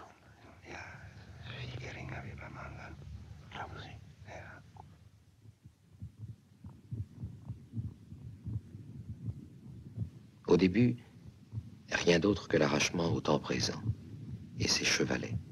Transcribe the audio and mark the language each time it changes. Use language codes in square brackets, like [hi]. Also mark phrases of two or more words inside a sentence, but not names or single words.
[de] Ja, viel geringer wie beim anderen. Glauben Sie? Ja. [fr] Au début, rien d'autre que l'arrachement au temps présent et ses chevalets.